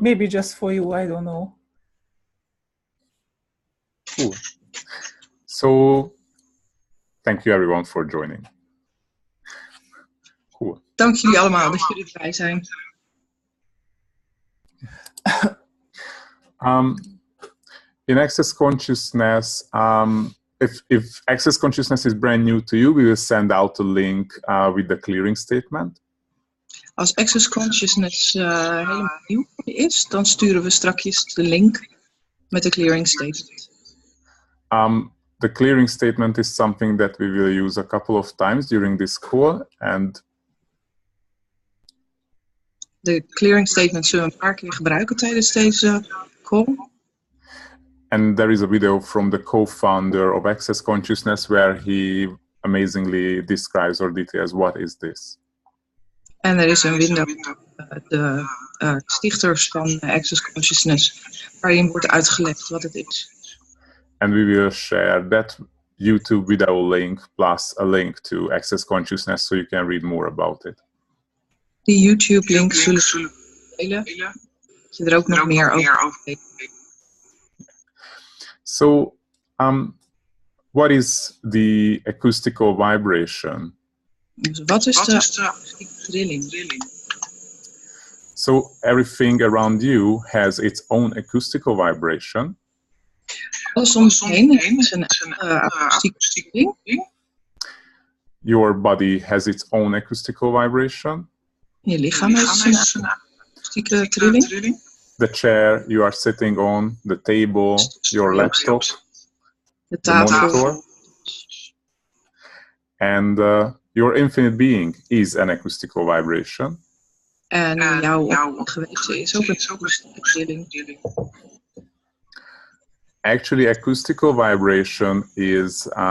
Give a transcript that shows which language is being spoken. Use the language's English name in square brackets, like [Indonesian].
[English] Maybe just for you, I don't know. Cool. So, thank you everyone for joining. Cool. [Dutch] Dank jullie allemaal dat jullie erbij zijn. [English] In Access Consciousness, if Access Consciousness is brand new to you, we will send out a link with the clearing statement. [Dutch] Als Access Consciousness helemaal nieuw is, dan sturen we strakjes de link met de clearing statement. [English] The clearing statement is something that we will use a couple of times during this call, and [Dutch] de clearing statement zullen we een paar keer gebruiken tijdens deze call. [English] And there is a video from the co-founder of Access Consciousness where he amazingly describes or details what is this. [Dutch] En er is een window, de stichters van Access Consciousness, waarin wordt uitgelegd wat het is. [English] And we will share that YouTube video link plus a link to Access Consciousness so you can read more about it. [Dutch] Die YouTube link zullen we delen, dat je er ook nog meer over weet. [English] So, what is the acoustical vibration? [Dutch] Dus wat is de akoestieke trilling? [English] So, everything around you has its own acoustical vibration. [Dutch] Alles om je heen heeft een akoestieke trilling. [English] Your body has its own acoustical vibration. [Dutch] Je lichaam heeft een akoestieke trilling. [English] The chair you are sitting on, the table, your laptop, [Dutch] de [English] tafel, the monitor, and your infinite being is an acoustical vibration. [Dutch] En jouw geweten is ook een akoestieke trilling. [English] Actually, acoustical vibration is